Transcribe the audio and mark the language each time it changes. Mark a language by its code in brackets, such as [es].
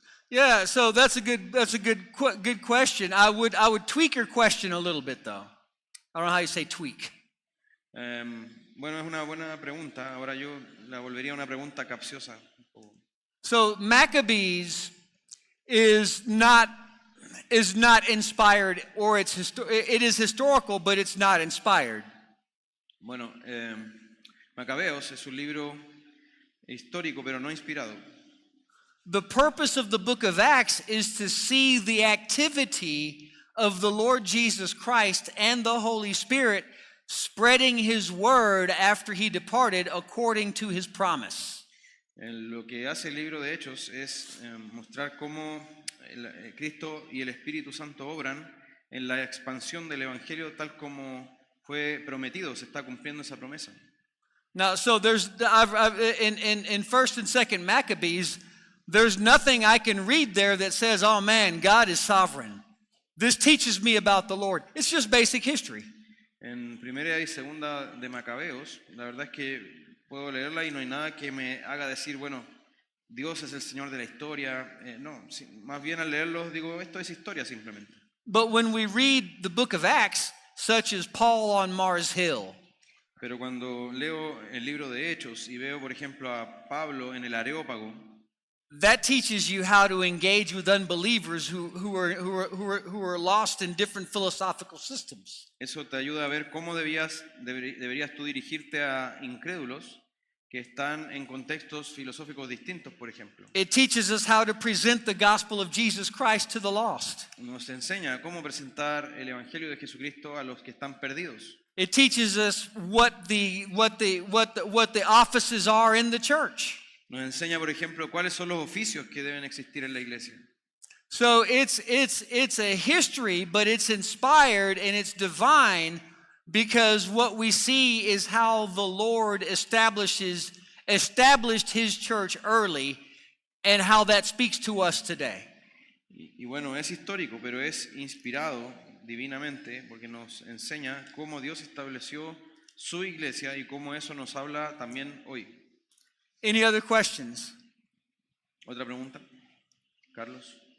[en] Yeah, so that's a good question. I would tweak your question a little bit though. I don't know how you say tweak. [es] Bueno, es una buena pregunta. Ahora yo la volvería una pregunta capciosa. [en] So Maccabees is not inspired, or it is historical, but it's not inspired. [es] Bueno, Macabeos es un libro histórico, pero no inspirado. [en] The purpose of the book of Acts is to see the activity of the Lord Jesus Christ and the Holy Spirit spreading his word after he departed according to his promise. [es] Lo que hace el libro de Hechos es mostrar cómo Cristo y el Espíritu Santo obran en la expansión del Evangelio tal como fue prometido, se está cumpliendo esa promesa. [en] Now, so there's in First and Second Maccabees, there's nothing I can read there that says, "Oh man, God is sovereign. This teaches me about the Lord." It's just basic history. [es] En Primera y Segunda de Macabeos, la verdad es que puedo leerla y no hay nada que me haga decir, bueno, Dios es el Señor de la historia. No, más bien al leerlos digo, esto es historia simplemente. [en] But when we read the book of Acts, such as Paul on Mars Hill, [es] Pero cuando leo el libro de Hechos y veo, por ejemplo, a Pablo en el Areópago, [en] that teaches you how to engage with unbelievers who are lost in different philosophical systems. [es] eso te ayuda a ver cómo deberías tú dirigirte a incrédulos que están en contextos filosóficos distintos, por ejemplo. [en] It teaches us how to present the gospel of Jesus Christ to the lost. [es] Nos enseña cómo presentar el Evangelio de Jesucristo a los que están perdidos. [en] It teaches us what the offices are in the church. [es] Nos enseña, por ejemplo, cuáles son los oficios que deben existir en la iglesia. [en] So it's a history, but it's inspired and it's divine, because what we see is how the Lord established his church early and how that speaks to us today. [es] Y bueno, es histórico, pero es inspirado divinamente porque nos enseña cómo Dios estableció su iglesia y cómo eso nos habla también hoy. [en] Any other questions? [es] ¿Otra pregunta? Carlos.